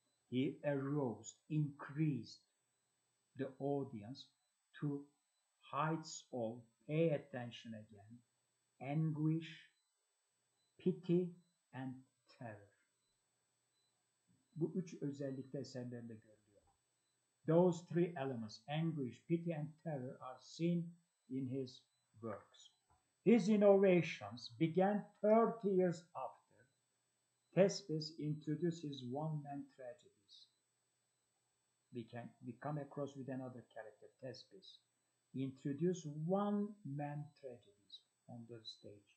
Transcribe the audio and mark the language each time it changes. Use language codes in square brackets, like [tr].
[en] He aroused, increased the audience to heights of, pay attention again, anguish, pity and terror. [tr] Bu üç özellikte eserlerinde görülüyor. [en] Those three elements, anguish, pity and terror, are seen in his works. His innovations began 30 years after Thespis introduced his one-man tragedies. We come across with another character, Thespis. He introduced one-man tragedies on the stage.